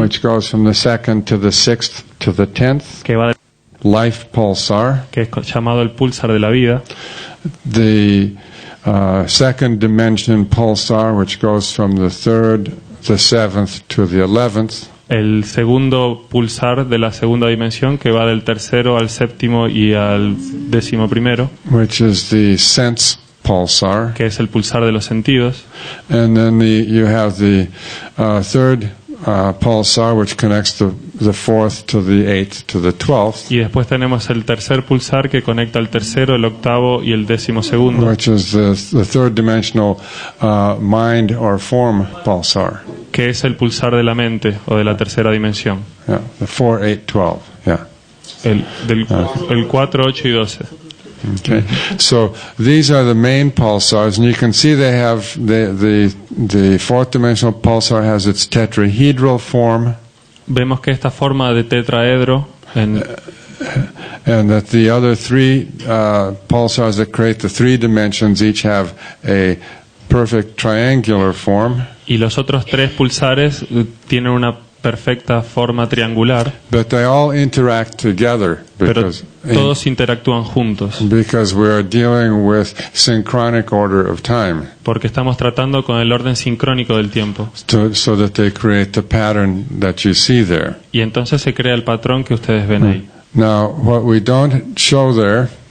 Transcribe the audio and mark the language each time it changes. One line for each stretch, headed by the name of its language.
English: which goes from the second to the sixth to the 10th.
Spanish: que va
English: Life pulsar.
Spanish: que es llamado el pulsar de la vida.
English: The second dimension pulsar, which goes from the third, the seventh to the 11th.
Spanish: El segundo pulsar de la segunda dimensión, que va del tercero al séptimo y al 11º,
English: Which is the sense pulsar.
Spanish: que es el pulsar de los sentidos.
English: And then you have the third pulsar, which connects the fourth to the eighth to the 12th.
Spanish: Y después tenemos el tercer pulsar que conecta el tercero, el octavo y el 12º,
English: Which is the third dimensional mind or form pulsar.
Spanish: que es el pulsar de la mente o de la tercera dimensión.
English: Yeah, the 4, 8, 12. Yeah.
Spanish: El 4, 8 y 12.
English: Okay. So these are the main pulsars, and you can see they have the fourth dimensional pulsar has its tetrahedral form.
Spanish: Vemos que esta forma de tetraedro
English: And that the other three pulsars that create the three dimensions each have a perfect triangular form.
Spanish: y los otros tres pulsares tienen una perfecta forma triangular,
English: But they all interact together
Spanish: pero todos interactúan juntos,
English: because we are dealing with synchronic order of time,
Spanish: porque estamos tratando con el orden sincrónico del tiempo.
English: so that they create the pattern that you see there.
Spanish: Y entonces se crea el patrón que ustedes ven ahí.
English: Now, what we don't show there